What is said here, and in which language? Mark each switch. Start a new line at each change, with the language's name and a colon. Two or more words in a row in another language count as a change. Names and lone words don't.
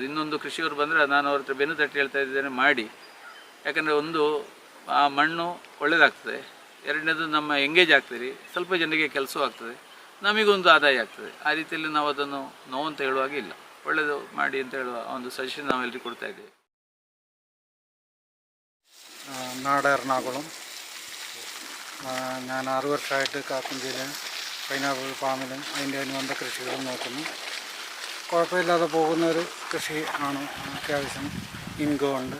Kannada: ಇನ್ನೊಂದು ಕೃಷಿಯವರು ಬಂದರೆ ನಾನು ಅವ್ರ ಹತ್ರ ಬೆನ್ನು ತಟ್ಟಿ ಹೇಳ್ತಾ ಇದ್ದೇನೆ, ಮಾಡಿ. ಯಾಕಂದರೆ ಒಂದು ಆ ಮಣ್ಣು ಒಳ್ಳೆಯದಾಗ್ತದೆ, ಎರಡನೇದು ನಮ್ಮ ಎಂಗೇಜ್ ಆಗ್ತೀರಿ, ಸ್ವಲ್ಪ ಜನರಿಗೆ ಕೆಲಸವೂ ಆಗ್ತದೆ, ನಮಗೊಂದು ಆದಾಯ ಆಗ್ತದೆ. ಆ ರೀತಿಯಲ್ಲಿ ನಾವು ಅದನ್ನು ನೋವು ಅಂತ ಹೇಳುವಾಗ ಇಲ್ಲ, ಒಳ್ಳೆಯದು ಮಾಡಿ ಅಂತ ಹೇಳುವ ಒಂದು ಸಜೆಷನ್ ನಾವೆಲ್ಲರಿಗೂ ಕೊಡ್ತಾ ಇದ್ದೇವೆ.
Malayalam: നാട് എറണാകുളം. ഞാൻ 6 വർഷമായിട്ട് കാക്കഞ്ചിയിലെ പൈനാപ്പിൾ ഫാമിലും അതിൻ്റെ അനുബന്ധ കൃഷികളും നോക്കുന്നു. കുഴപ്പമില്ലാതെ പോകുന്നൊരു കൃഷി ആണ്. അത്യാവശ്യം ഇൻകം ഉണ്ട്.